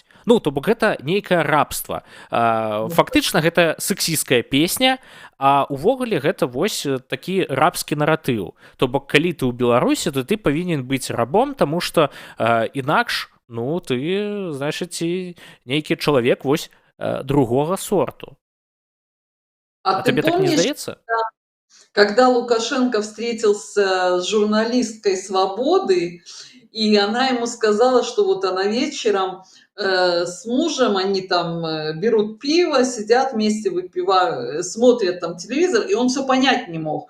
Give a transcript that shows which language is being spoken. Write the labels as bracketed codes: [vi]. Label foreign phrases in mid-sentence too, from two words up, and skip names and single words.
[be] Ну, то бок гэта нейкае рабства. Фактычна гэта сексісцкая песня, а увогуле гэта вось такі рабскі наратыў. То бок калі ты ў Беларусі, то ты павінен быць рабом, таму што інакш, ну ты, значыць, нейкі чалавек вось другога сорту. А ты табе так не [ru] помнишь, [be] здаецца? [ru] когда Лукашенко встретился с журналисткой «Свободы», и она ему сказала, что вот она вечером с мужем, они там берут пиво, сидят вместе, выпивают, смотрят там телевизор, и он все понять не мог.